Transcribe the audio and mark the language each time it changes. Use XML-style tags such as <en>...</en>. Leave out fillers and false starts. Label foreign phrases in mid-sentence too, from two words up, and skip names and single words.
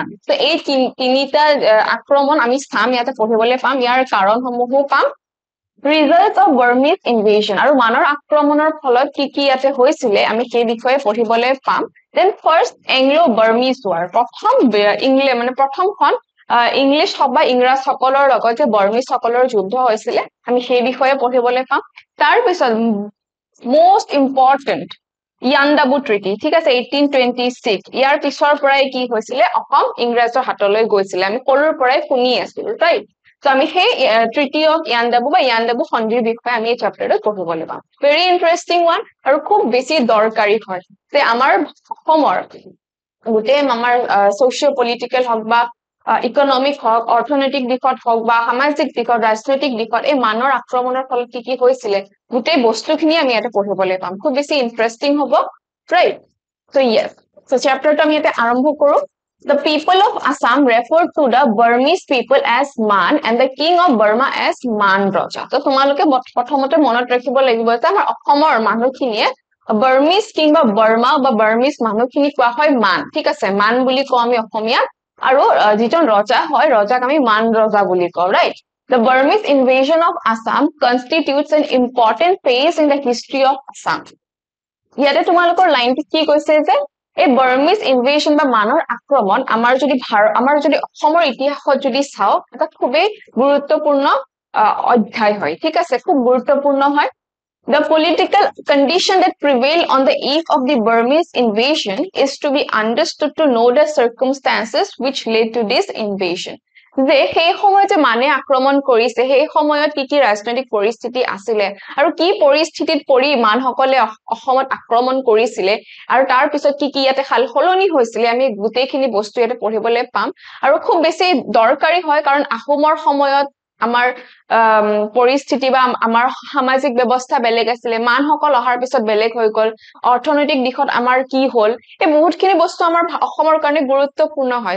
<as>তো এই তিনিটা আক্ৰমণ আমি চাম, ইয়াতে পঢ়িবলৈ পাম, ইয়াৰ কাৰণসমূহো পাম,</as> <en>result of Burmese invasion</en> <as>আৰু মানৰ আক্ৰমণৰ ফলত কি ইয়াতে হৈছিলে আমি সেই বিষয়ে পঢ়িবলৈ পাম।</as> <en>then first Anglo Burmese war,</en> <as>প্ৰথমখন ইংলিছ বা ইংৰাজ সকলৰ লগত যে বাৰ্মিজ সকলৰ যুদ্ধ হৈছিলে আমি সেই বিষয়ে পঢ়িবলৈ পাম। তাৰ পিছত</as> <en>most important</en> <as>ইয়াণ্ডাবু ট্ৰিটি। ঠিক আছে, 1826। ইয়াৰ পিছৰ পৰাই কি হৈছিলে অসম ইংৰাজৰ হাতলৈ গৈছিলে, আমি সৰুৰ পৰাই শুনি আছিলো, ৰাইট। তো আমি সেই ট্ৰিটি অফ ইয়াণ্ডাবু বা ইয়াণ্ডাবু সন্ধিৰ বিষয়ে আমি এই চেপ্টাৰটোত পঢ়িবলৈ পাম।</as> <en>very interesting one</en> <as>আৰু খুব বেছি দৰকাৰী হয় যে আমাৰ অসমৰ গোটেই আমাৰ</as> <en>socio political</en> <as>হওক বা ইকনমিক হওক, অৰ্থনৈতিক দিশত হওক বা সামাজিক দিশত, ৰাজনৈতিক দিশত এই মানৰ আক্ৰমণৰ ফলত কি হৈছিলে গোটেই বস্তুখিনি আমি ইয়াতে পঢ়িবলৈ পাম। খুব বেছি ইন্টাৰেষ্টিং হ'ব, ৰাইট।</as> <en>So yes, so</en> <as>চেপ্টাৰটো আমি ইয়াতে আৰম্ভ কৰো।</as> <en>The people of Assam referred to the Burmese people as Man and the king of Burma as Man Raja।</en> <as>তো তোমালোকে প্ৰথমতে মনত ৰাখিব লাগিব যে আমাৰ অসমৰ মানুহখিনিয়ে</as> <en>Burmese king</en> <as>বা বাৰ্মা বা বাৰ্মিজ মানুহখিনি কোৱা হয় মান। ঠিক আছে, মান বুলি কওঁ আমি অসমীয়াত, আৰু যিজন ৰজা হয় ৰজাক আমি মান ৰজা বুলি কওঁ, ৰাইট।</as> <en>The Burmese invasion of Assam constitutes an important phase in the history of Assam।</en> <as>ইয়াতে তোমালোকৰ লাইনটো কি কৈছে যে এই</as> <en>Burmese invasion</en> <as>বা মানৰ আক্ৰমণ আমাৰ যদি অসমৰ ইতিহাসত যদি চাও এটা খুবেই গুৰুত্বপূৰ্ণ অধ্যায় হয়। ঠিক আছে, খুব গুৰুত্বপূৰ্ণ হয়।</as> <en>The political condition that prevailed on the eve of the Burmese invasion is to be understood to know the circumstances which led to this invasion।</en> <as>যে সেই সময়ত যে মানে আক্ৰমণ কৰিছে সেই সময়ত কি ৰাজনৈতিক পৰিস্থিতি আছিলে আৰু কি পৰিস্থিতিত পৰি মানসকলে অসমত আক্ৰমণ কৰিছিলে আৰু তাৰ পিছত কি ইয়াতে সালসলনি হৈছিলে আমি গোটেইখিনি বস্তু ইয়াতে পঢ়িবলৈ পাম। আৰু খুব বেছি দৰকাৰী হয় কাৰণ আহোমৰ সময়ত আমাৰ পৰিস্থিতি বা আমাৰ সামাজিক ব্যৱস্থা বেলেগ আছিলে, মানসকল অহাৰ পিছত বেলেগ হৈ গল, অৰ্থনৈতিক দিশত আমাৰ কি হল, এই বহুতখিনি বস্তু আমাৰ অসমৰ কাৰণে গুৰুত্বপূৰ্ণ হয়।</as>